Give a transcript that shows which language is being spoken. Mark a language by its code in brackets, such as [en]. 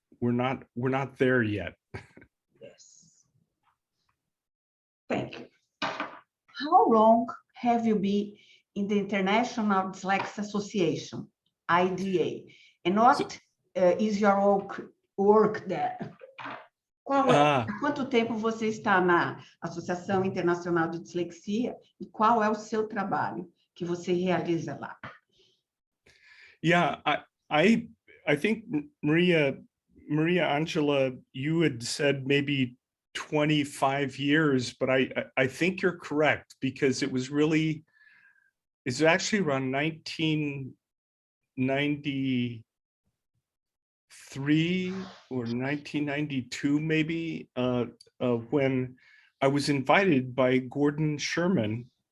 [en] We're not there yet. Yes. Thank you. How long have you been in the International Dyslexia Association, IDA? And what is your work there? [pt] Há quanto tempo você está na Associação Internacional de Dislexia e qual é o seu trabalho que você realiza lá? [en] Yeah, I think Maria Angela, you had said maybe 25 years, but I think you're correct, because it's actually around 1993 or 1992 maybe, when I was invited by Gordon Sherman.